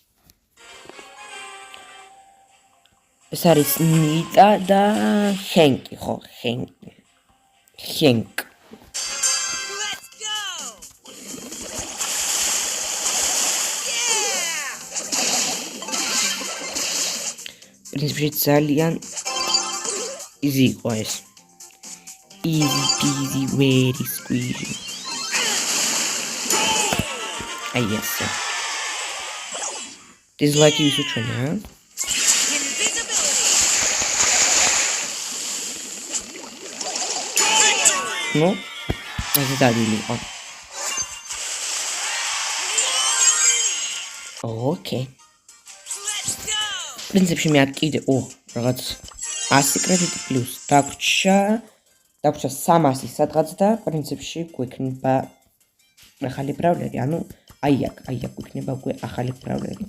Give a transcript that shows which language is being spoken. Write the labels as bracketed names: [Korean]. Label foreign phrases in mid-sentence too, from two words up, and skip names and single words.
[Georgian] ეს არის ნიტა და ჰენკი, ხო, ჰენკ. პრინციპში ძალიან easy იყო ეს. [English] Easy peasy, very squeezy. Yes. Dislike you should try now. No? As a daddy. Okay. [Georgian] პრინციპში მე აქ კიდე რაღაც 100 კრედიტი პლუს დაგვრჩა 300 სადღაც და პრინციპში გვექნება ახალი ბრაულერი, ანუ აი აქ გვექნება უკვე ახალი ბრაულერი.